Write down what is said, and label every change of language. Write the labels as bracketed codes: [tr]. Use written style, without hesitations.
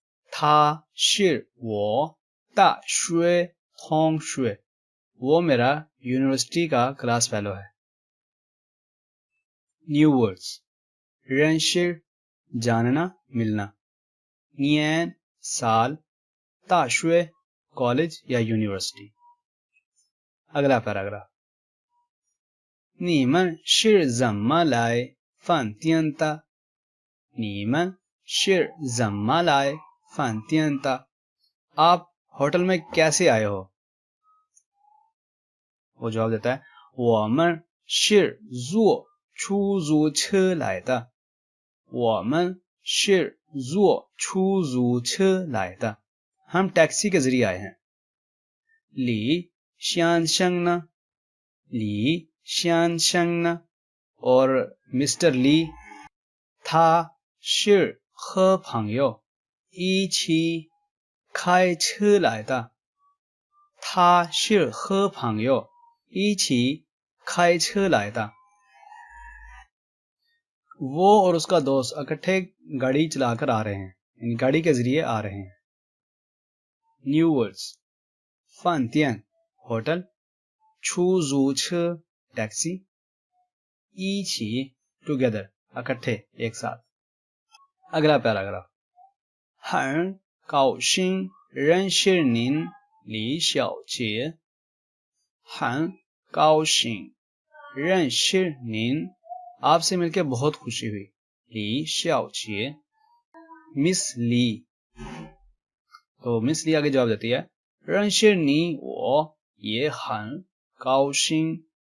[zh] 他是我大学同学। [hi] वो मेरा यूनिवर्सिटी का क्लास फेलो है। न्यू वर्ड्स, 认识 जानना, मिलना, 年 साल, 大学 कॉलेज या यूनिवर्सिटी। अगला पैराग्राफ, [zh] 你们是怎么来饭店的？你们是怎么来饭店的？ [hi] आप होटल में कैसे आए हो? वो जवाब देता है, [zh] 我们是坐出租车来的。我们是坐出租车来的। [hi] हम टैक्सी के जरिए आए हैं। [zh] 李先生呢？李先生呢？ [hi] और मिस्टर ली, [zh] 他是和朋友一起开车来的。他是和朋友一起开车来的। [hi] वो और उसका दोस्त इकट्ठे गाड़ी चलाकर आ रहे हैं, यानी गाड़ी के जरिए आ रहे हैं। New words, 饭店 hotel, 出租车 taxi, 一起 together इकट्ठे एक साथ। अगला पैराग्राफ, [zh] 很高兴认识您李小姐。很高兴认识您, [hi] आपसे मिलकर बहुत खुशी हुई। ली शाओ छे, मिस ली, तो मिस ली आगे जवाब देती है, [zh] 认识你我也很高兴。